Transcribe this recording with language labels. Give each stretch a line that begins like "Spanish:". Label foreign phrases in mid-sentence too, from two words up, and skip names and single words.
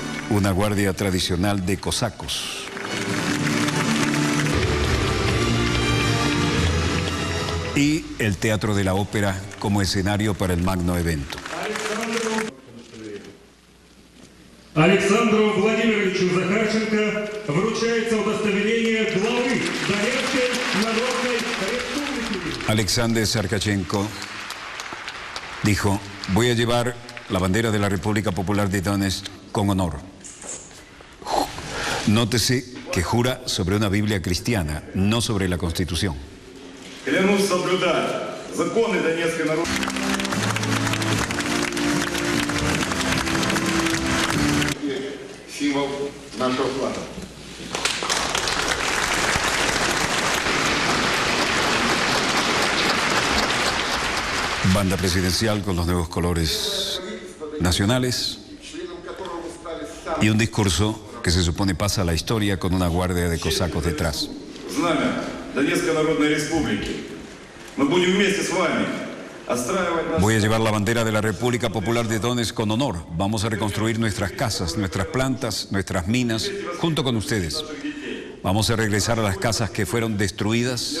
Spanish: una guardia tradicional de cosacos. Y el Teatro de la Ópera como escenario para el magno evento.
Russian: Александру Владимировичу Захарченко вручается удостоверение главы Донецкой Народной Республики.
Spanish: Alexander Sarkachenko dijo: voy a llevar la bandera de la República Popular de Donetsk con honor. Nótese que jura sobre una Biblia cristiana, no sobre la Constitución.
Russian: Клянусь соблюдать законы Донецкой Народной. Символ нашего флага.
Spanish: Banda presidencial con los nuevos colores nacionales y un discurso que se supone pasa a la historia con una guardia de cosacos detrás.
Russian: Знамя Донецкой Народной Республики. Мы будем вместе с вами отстраивать нас.
Spanish: Voy a llevar la bandera de la República Popular de Donetsk con honor. Vamos a reconstruir nuestras casas, nuestras plantas, nuestras minas, junto con ustedes. Vamos a regresar a las casas que fueron destruidas.